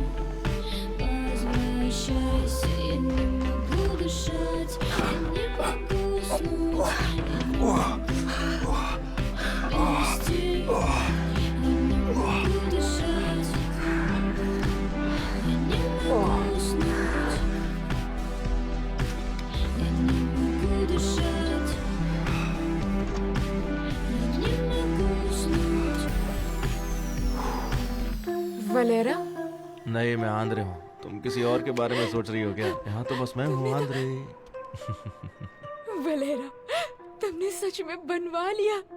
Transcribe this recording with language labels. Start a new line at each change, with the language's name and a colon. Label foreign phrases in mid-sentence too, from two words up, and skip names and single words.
Russian: Возвращайся, я не могу дышать, я не могу уснуть, я не могу. Без тебя я не могу дышать, я не могу уснуть, я не могу дышать.
Hindi: वलेरा, नहीं, मैं आंद्रे हूँ। तुम किसी और के बारे में सोच रही हो क्या? यहाँ तो बस मैं हूँ आंद्रे। वलेरा, तुमने सच में बनवा लिया।